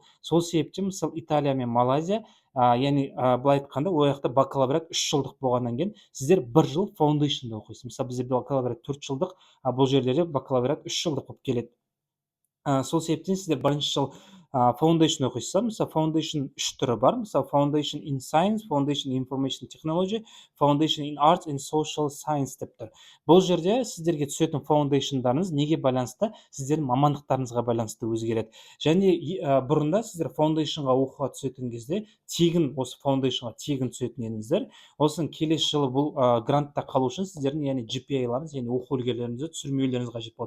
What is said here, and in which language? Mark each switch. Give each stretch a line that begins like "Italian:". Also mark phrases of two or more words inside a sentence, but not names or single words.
Kazakh: Сол себептен мысалы Италия мен Малайзия, яғни былай айтқанда, ол жақта бакалавриат 3 жылдық болғаннан кейін сіздер 1 жыл foundationда оқисыз. Мысалы бізде бакалавриат 4 жылдық, бұл жерлерде бакалавриат 3 жылдық болып келеді. Сол себептен сіздер бірінші жыл foundation оқисыздар, мысалы foundation 3 түрі бар.
English: Мысалы foundation in science, foundation in information technology, foundation in arts and social science
Kazakh: деп тұр. Бұл жерде сіздерге түсетін foundationдарыңыз неге байланысты? Сіздердің мамандықтарыңызға байланысты өзгереді. Және бұрында сіздер foundationға оқуға түсетін кезде тегін осы foundationға тегін түсетін едіңіздер. Осының келесі жылы бұл грантта қалу үшін сіздердің яғни GPA-ларыңыз, яғни оқу үлгілеріңізді түсірмеулеріңіз қажет болады.